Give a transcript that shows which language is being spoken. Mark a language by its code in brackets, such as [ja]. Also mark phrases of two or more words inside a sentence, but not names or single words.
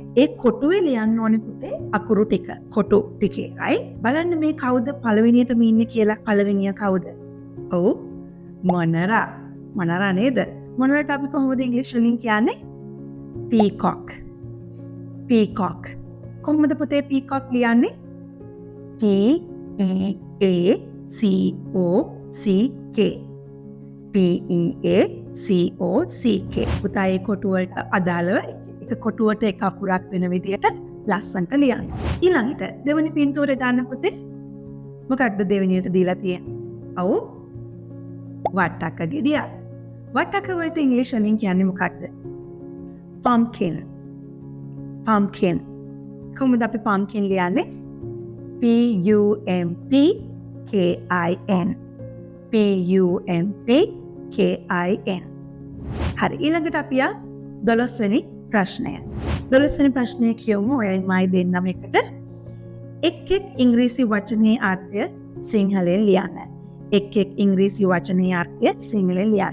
[si] ඒ කොටුවේ ලියන්න ඕනේ පුතේ අකුරු ටික. කොටු ටිකේ right? බලන්න මේ කවුද පළවෙනියටම ඉන්නේ කියලා. පළවෙනිය කවුද? ඔව් මොනරා. මොනරා නේද? මොනරාට අපි කොහොමද ඉංග්‍රීසි වලින් කියන්නේ? [en] peacock. peacock. [si] කොහොමද පුතේ peacock ලියන්නේ? [en] P-E-A-C-O-C-K. P-E-A-C-O-C-K. [si] පුතා ඒ කොටුවට අදාළව එක කොටුවට එක අකුරක් වෙන විදිහට ලස්සනට ලියන්න. ඊළඟට දෙවෙනි පින්තූරය ගන්න පුතේ. මොකක්ද දෙවෙනියට දීලා තියෙන්නේ? ඔව්. වට්ටක්ක ගෙඩිය. වට්ටක්ක වලට ඉංග්‍රීසි වලින් කියන්නේ මොකක්ද? pumpkin. pumpkin. කොහොමද අපි pumpkin ලියන්නේ? P-U-M-P-K-I-N. P-U-M-P-K-I-N. හරි ඊළඟට අපි 12 වෙනි ප්‍රශ්නය. 12 වෙනි ප්‍රශ්නය කියමු ඔයයි මයි දෙන්නම එකට. එක් ඉංග්‍රීසි වචනේ අර්ථය සිංහලෙන් ලියන්න. එක් ඉංග්‍රීසි වචනේ අර්ථය සිංහලෙන් ලියන්න.